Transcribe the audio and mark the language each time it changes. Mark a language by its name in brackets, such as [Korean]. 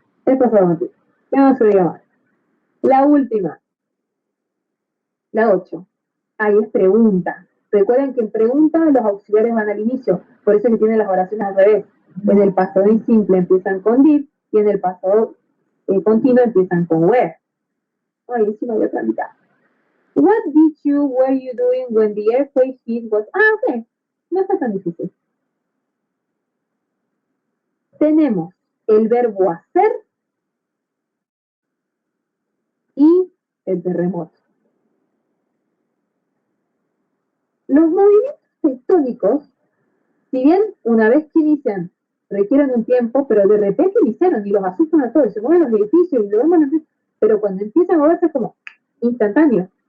[Spanish] Esto es motivo. ¿Qué no se diga más? La última, la 8. Ahí es pregunta. Recuerden que en pregunta los auxiliares van al inicio, por eso que tienen las oraciones al revés. En el pasado simple empiezan con did y en el pasado continuo empiezan con were. Ay, sí me voy a otra mitad. [English] What did you, were you doing when the earthquake hit was... [Spanish] Ah, ok. No está tan difícil. Tenemos el verbo hacer y el terremoto. Los movimientos tectónicos, si bien una vez que inician requieren un tiempo, pero de repente iniciaron y los asustan a todos, se mueven los edificios y lo vemos, pero cuando empiezan a moverse es como instantáneo.